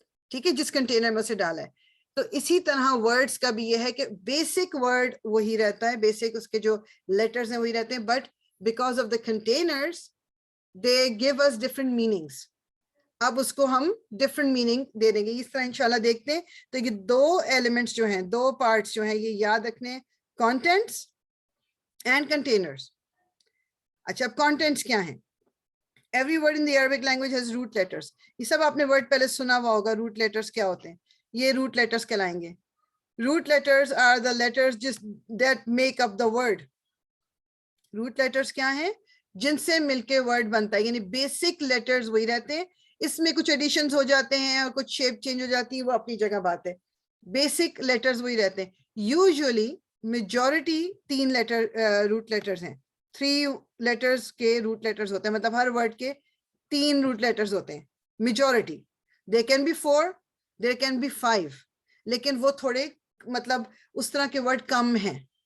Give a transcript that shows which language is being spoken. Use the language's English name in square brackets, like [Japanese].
[Urdu] ٹھیک ہے, جس کنٹینر میں اسے ڈالا ہے. تو اسی طرح ورڈز کا بھی یہ ہے کہ بیسک ورڈ وہی رہتا ہے, بیسک اس کے جو لیٹرز ہیں وہی رہتے ہیں, [English] But because of the containers they gave us different meanings. [Urdu] اب اس کو ہم ڈفرنٹ میننگ دے دیں گے اس طرح انشاءاللہ دیکھتے ہیں. تو یہ 2 ایلیمنٹس جو ہیں, 2 پارٹس جو ہیں, یہ یاد رکھنے, کانٹینٹس اینڈ کنٹینرز. اچھا, اب کانٹینٹس کیا ہیں؟ [English] Every word in the Arabic language has root letters. [Urdu] یہ سب آپ نے ورڈ پہلے سنا ہوا ہوگا. روٹ لیٹرز کیا ہوتے ہیں؟ یہ روٹ لیٹرز کہلائیں گے. [English] Root letters are the letters that make up the word. [Urdu] Route letters کیا ہیں؟ جن سے مل کے ورڈ بنتا ہے, یعنی بیسک لیٹرز وہی رہتے ہیں, اس میں کچھ ایڈیشنز ہو جاتے ہیں اور کچھ شیپ چینج ہو جاتی ہے, وہ اپنی جگہ بات ہے. بیسک لیٹرز وہی رہتے ہیں. Usually majority 3 letter route letters ہیں. 3 لیٹرز کے روٹ لیٹرز ہوتے ہیں, مطلب ہر ورڈ کے [English] 3 root letters [Urdu] ہوتے ہیں [English] majority. There can be 4, there can be 5, [Urdu] لیکن وہ تھوڑے مطلب اس طرح کے ورڈ کم ہیں.